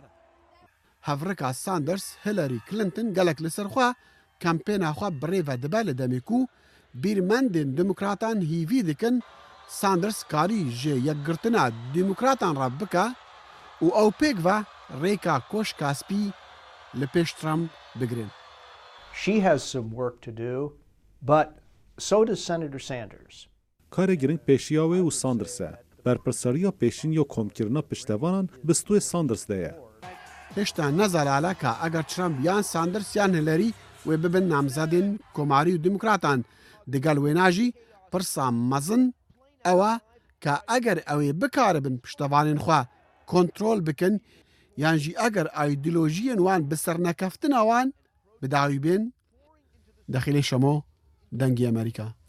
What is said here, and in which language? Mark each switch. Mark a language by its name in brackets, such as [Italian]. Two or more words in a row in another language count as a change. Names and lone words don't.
[Kurdish] Hevrika Sanders Hillary Clinton gelek li ser xwe kampêna xwe birêve dibe li demê ku bîrmendên Dîmokratan hîvî dikin Sanders karî ji yekgirtina Dîmokratan re bike û ew pêk ve rêka koşka spî li pêş Trump bigirin. [English] She has some work to do, but so does Senator Sanders. [Kurdish] Karê giring pêşiya wê û Sanders e. Berpirsariya pêşîn ya komkirina piştevanan bi stûyê Sanders de ye. Hêşta nezalale ka eger Trump yan Sanders yan Hillary wê bibin namzedên komarî û dîmokratan digel wêne jî pirsa mezin ew e ka eger ew ê bikaribin piştevanên xwe kontrol bikin yan jî eger îdeolojiyên wan bi sernekeftina wan bi dawî bên dexîlê şemo dengê Amerîka.